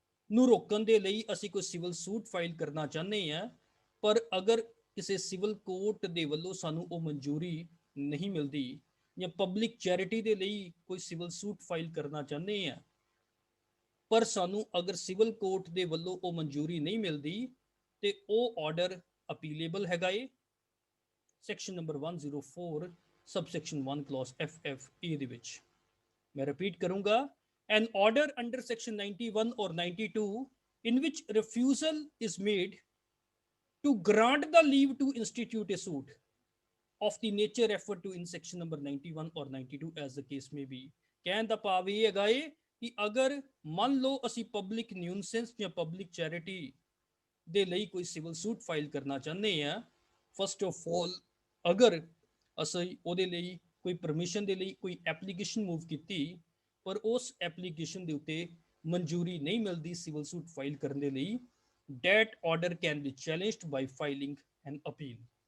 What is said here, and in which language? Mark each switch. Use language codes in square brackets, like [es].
[pa] ਨੂੰ ਰੋਕਣ ਦੇ ਲਈ ਅਸੀਂ ਕੋਈ ਸਿਵਲ ਸੂਟ ਫਾਈਲ ਕਰਨਾ ਚਾਹੁੰਦੇ ਹਾਂ, ਪਰ ਅਗਰ ਕਿਸੇ ਸਿਵਲ ਕੋਰਟ ਦੇ ਵੱਲੋਂ ਸਾਨੂੰ ਉਹ ਮਨਜ਼ੂਰੀ ਨਹੀਂ ਮਿਲਦੀ ਜਾਂ ਪਬਲਿਕ ਚੈਰਿਟੀ ਦੇ ਲਈ ਕੋਈ ਸਿਵਲ ਸੂਟ ਫਾਈਲ ਕਰਨਾ ਚਾਹੁੰਦੇ ਹਾਂ, ਪਰ ਸਾਨੂੰ ਅਗਰ ਸਿਵਲ ਕੋਰਟ ਦੇ ਵੱਲੋਂ ਉਹ ਮਨਜ਼ੂਰੀ ਨਹੀਂ ਮਿਲਦੀ ਤੇ ਉਹ ਆਰਡਰ ਅਪੀਲੇਬਲ ਹੈਗਾ A section number 104 subsection 1 clause FFA ਦੇ ਵਿੱਚ। ਮੈਂ ਰਿਪੀਟ ਕਰੂੰਗਾ, [en] an order under section 91 or 92 in which refusal is made to grant the leave to institute a suit of the nature referred to in section number 91 or 92 as the case may be। [pa] ਕਹਿਣ ਦਾ ਭਾਵ ਇਹ ਹੈਗਾ ਏ ਕਿ ਅਗਰ ਮੰਨ ਲਓ ਅਸੀਂ public nuisance ਜਾਂ ਪਬਲਿਕ ਚੈਰਿਟੀ ਦੇ ਲਈ ਕੋਈ ਸਿਵਲ ਸੂਟ ਫਾਈਲ ਕਰਨਾ ਚਾਹੁੰਦੇ ਹਾਂ, ਫਸਟ ਆਫ ਆਲ ਅਗਰ ਅਸੀਂ ਉਹਦੇ ਲਈ ਕੋਈ ਪਰਮਿਸ਼ਨ ਦੇ ਲਈ ਕੋਈ ਐਪਲੀਕੇਸ਼ਨ ਮੂਵ ਕੀਤੀ, ਪਰ ਉਸ ਐਪਲੀਕੇਸ਼ਨ ਦੇ ਉੱਤੇ ਮਨਜ਼ੂਰੀ ਨਹੀਂ ਮਿਲਦੀ ਸਿਵਲ ਸੂਟ ਫਾਈਲ ਕਰਨ ਦੇ ਲਈ, [en] that order can be challenged by filing an appeal।